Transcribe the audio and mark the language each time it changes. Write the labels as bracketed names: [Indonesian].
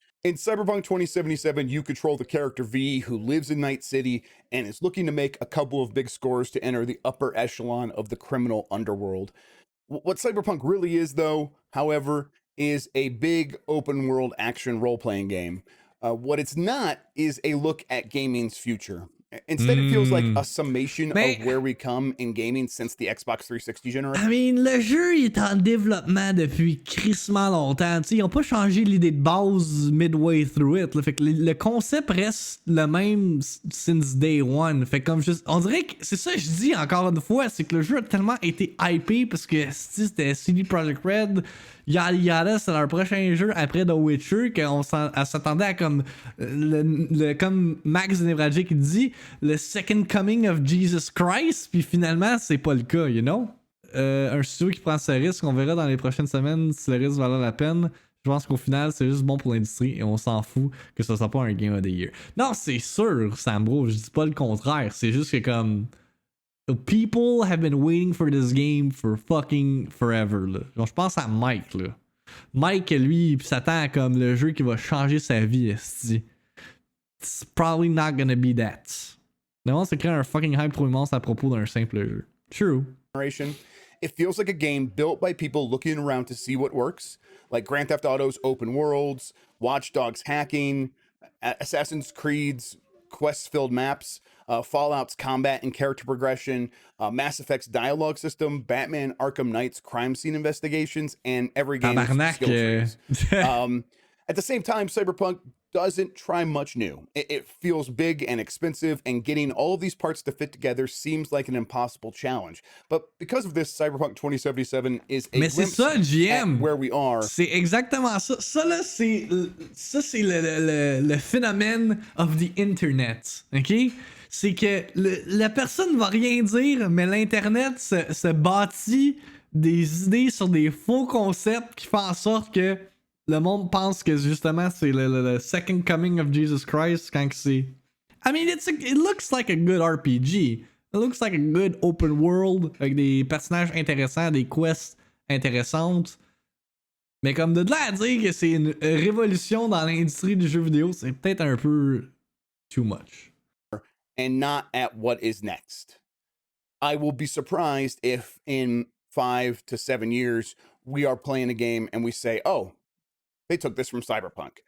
[English] In Cyberpunk 2077, you control the character V, who lives in Night City and is looking to make a couple of big scores to enter the upper echelon of the criminal underworld. What Cyberpunk really is, though, however, is a big open world action role-playing game. What it's not is a look at gaming's future. Instead, it feels like a summation of where we come in gaming since the Xbox 360 generation. [French] I mean, le jeu il est en développement depuis crissement longtemps. T'sais, ils ont pas changé l'idée de base midway through it. Là. Fait que le concept reste le même since day one. Fait comme juste, on dirait que c'est ça que je dis encore une fois, c'est que le jeu a tellement été hypé parce que c'était CD Projekt Red. Yada, c'est leur prochain jeu après The Witcher, qu'on s'attendait à comme comme Max Nevralgic qui dit, le second coming of Jesus Christ, puis finalement c'est pas le cas, you know? Un studio qui prend ce risque, on verra dans les prochaines semaines si le risque valait la peine. Je pense qu'au final c'est juste bon pour l'industrie et on s'en fout que ce soit pas un Game of the Year. Non, c'est sûr, Sam Bro, je dis pas le contraire, c'est juste que comme people have been waiting for this game for fucking forever, là. Genre, je pense à Mike, là. Mike, lui, il s'attend à comme le jeu qui va changer sa vie, esti. [English] It's probably not gonna be that. [French] Mais on s'est créé un fucking hype trop immense à propos d'un simple jeu. [English] True. It feels like a game built by people looking around to see what works, like Grand Theft Auto's open worlds, Watch Dogs hacking, Assassin's Creed's quest-filled maps. Fallout's combat and character progression, Mass Effect's dialogue system, Batman Arkham Knight's crime scene investigations, and every game's skill trees. At the same time, Cyberpunk doesn't try much new. It feels big and expensive, and getting all of these parts to fit together seems like an impossible challenge. But because of this, Cyberpunk 2077 is a glimpse at where we are. [French] C'est exactement ça. Ça, là, c'est le phénomène of the internet. OK? C'est que la personne va rien dire, mais l'internet se bâtit des idées sur des faux concepts qui font en sorte que le monde pense que justement c'est le second coming of Jesus Christ quand c'est. [English] I mean, it looks like a good RPG. It looks like a good open world avec des personnages intéressants, des quests intéressantes. [French] Mais comme de là à dire que c'est une révolution dans l'industrie du jeu vidéo, c'est peut-être un peu too much. [English] And not at what is next. I will be surprised if in 5 to 7 years we are playing a game and we say, oh, they took this from Cyberpunk.